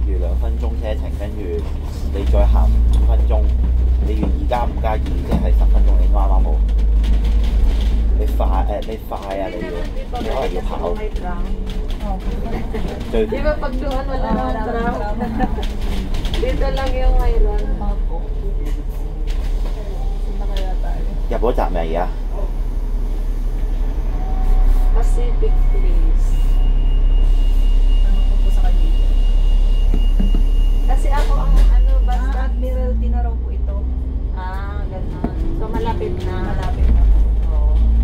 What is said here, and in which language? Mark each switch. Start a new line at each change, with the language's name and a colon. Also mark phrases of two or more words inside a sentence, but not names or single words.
Cantonese: 分鐘車程，跟住你再行5分鐘，你願意加5加2，即係10分鐘你啱啱好。你快啊！你可能要跑。最
Filipino: Di ba pag doon wala namang tram? Dito lang yung mayroon. Opo. Saan kaya tayo?
Cantonese: 入咗閘未啊？ Pacific Place.
Filipino: Ano po sa kanila? Kasi ako ang basta Admiralty na raw po ito. Ah, gano'n. So malapit na. Malapit na po. Oo.